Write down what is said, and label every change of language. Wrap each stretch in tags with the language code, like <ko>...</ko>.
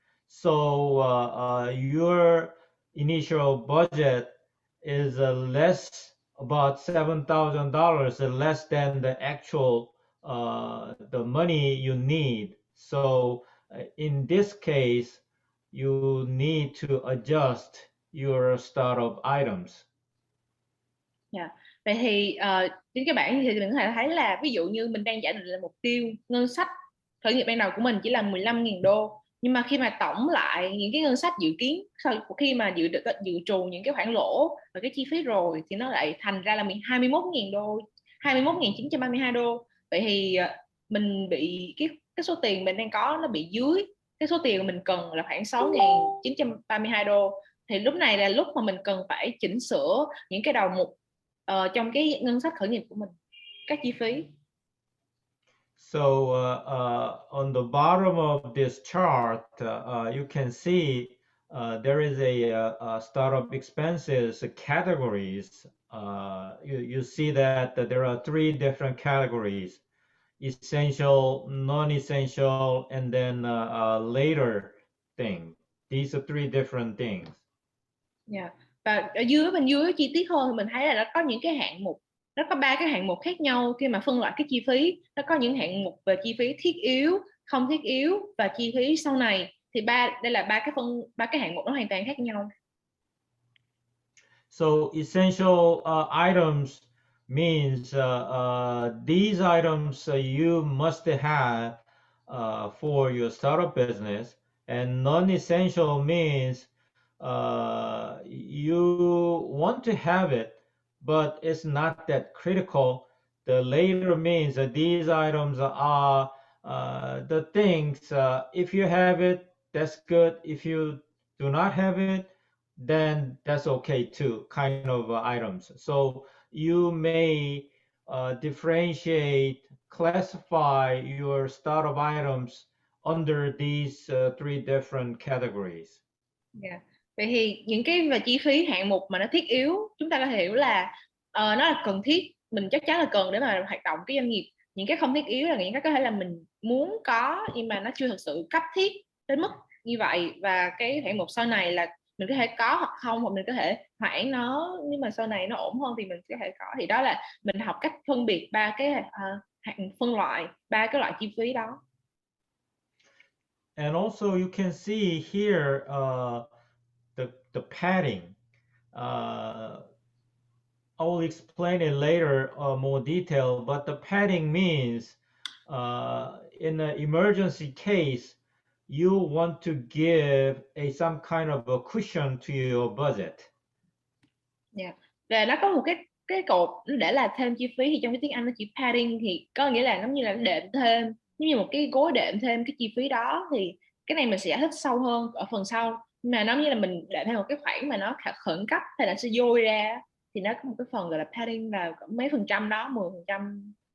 <en>So your initial budget is less, about $7,000 less than the actual the money you need. So in this case, you need to adjust your startup items. Yeah.</en> <vi>Vậy thì trên cái bảng thì mình có thể thấy là ví dụ như mình đang giả định là mục tiêu ngân sách khởi nghiệp ban đầu của mình chỉ là 15.000 đô, nhưng mà khi mà tổng lại những cái ngân sách dự kiến sau khi mà dự trù những cái khoản lỗ và cái chi phí rồi thì nó lại thành ra là 21.000 đô, 21.932 đô. Vậy thì mình bị cái số tiền mình đang có nó bị dưới cái số tiền mình cần là khoảng 6.932 đô. Thì lúc này là lúc mà mình cần phải chỉnh sửa những cái đầu mục trong cái ngân sách khởi nghiệp của mình, các chi phí.</vi> <en>So on the bottom of this chart, you can see there is a startup expenses categories. You see that there are 3 different categories: essential, non-essential, and then later thing. These are 3 different things. Yeah.</en> <vi>Và ở bên dưới chi tiết hơn thì mình thấy là nó có những cái hạng mục, nó có 3 cái hạng mục khác nhau khi mà phân loại cái chi phí. Nó có những hạng mục về chi phí thiết yếu, không thiết yếu và chi phí sau này. Thì đây là ba cái hạng mục nó hoàn toàn khác nhau.</vi> <en>So essential items means these items you must have for your startup business, and non-essential means you want to have it, but it's not that critical. The later means that these items are the things. If you have it, that's good. If you do not have it, then that's okay too, kind of items. So you may differentiate, classify your startup items under these three different categories. Yeah.</en> <vi>Vậy thì những cái về chi phí hạng mục mà nó thiết yếu, chúng ta có thể hiểu là nó là cần thiết, mình chắc chắn là cần để mà hoạt động cái doanh nghiệp. Những cái không thiết yếu là những cái có thể là mình muốn có nhưng mà nó chưa thực sự cấp thiết đến mức như vậy, và cái hạng mục sau này là mình có thể có hoặc không, hoặc mình có thể hoãn nó, nhưng mà sau này nó ổn hơn thì mình có thể có. Thì đó là mình học cách phân biệt ba cái phân loại, ba cái loại chi phí đó.</vi> <en>And also you can see here the padding. I will explain it later more detail, but the padding means in an emergency case, you want to give some kind of a cushion to your budget. Yeah.</en> <vi>Và nó có một cái cột để là thêm chi phí, thì trong cái tiếng Anh nó chỉ padding, thì có nghĩa là giống như là đệm thêm, giống như một cái gối đệm thêm cái chi phí đó. Thì cái này mình sẽ giải thích sâu hơn ở phần sau, nhưng mà nó như là mình đệm thêm một cái khoản mà nó khẩn cấp hay là sẽ dôi ra, thì nó có một cái phần gọi là padding là mấy phần trăm đó, 10%.</vi>